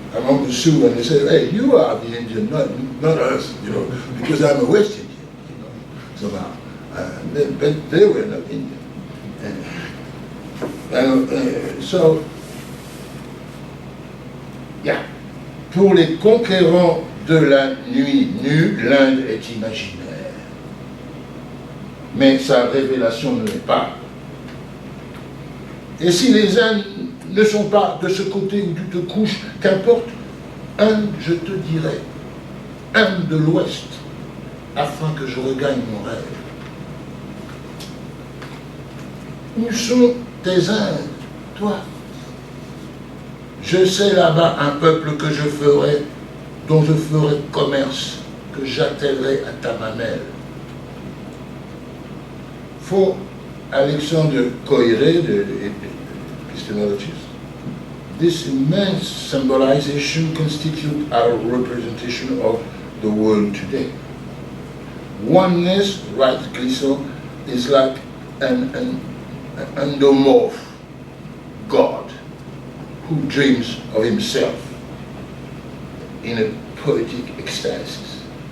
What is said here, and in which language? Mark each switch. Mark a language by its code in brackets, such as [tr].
[en] among the Sioux, and they say, hey, you are the Indian, not us, because I'm a West Indian, somehow. But they were not Indian. So, yeah. [fr] Pour les conquérants de la nuit nue, l'Inde est imaginaire. Mais sa révélation ne l'est pas. Et si les Indes ne sont pas de ce côté où tu te couches, qu'importe, Inde, je te dirai, Inde de l'Ouest, afin que je regagne mon rêve. Où sont tes Indes, toi? Je sais là-bas un peuple que je ferai, dont je ferai commerce, que j'attellerai à ta mamelle. [en] For Alexander Coiré, the epistemologist, this immense symbolization constitutes our representation of the world today. Oneness, writes Glissant, is like an endomorph God who dreams of himself in a poetic ecstasis.